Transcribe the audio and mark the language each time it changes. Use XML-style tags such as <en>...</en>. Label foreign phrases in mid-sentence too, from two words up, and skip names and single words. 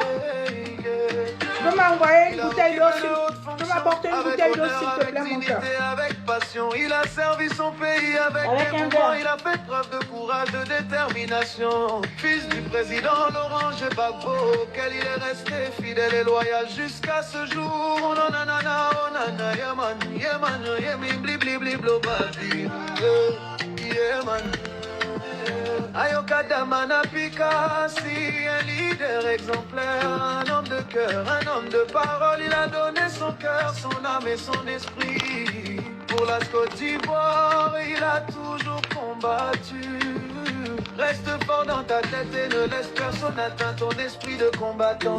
<fr>Tu peux m'envoyer une bouteille d'eau, tu peux m'apporter une bouteille d'eau s'il te plaît, mon cœur. Avec passion, il a servi son pays avec dévouement. Il a fait preuve de courage, de détermination. Fils du président Laurent Gbagbo, auquel il est resté fidèle et loyal jusqu'à ce jour. Oh nanana, oh nana,</fr> <en>yeah man, yeah man, yeah me, bli bli bli blo badi, yeah man. Ayokada Manapikasi,</en> <fr>un leader exemplaire, un homme de cœur, un homme de parole. Il a donné son cœur, son âme et son esprit. Pour la Côte d'Ivoire, il a toujours combattu. Reste fort dans ta tête et ne laisse personne atteindre ton esprit de combattant.</fr>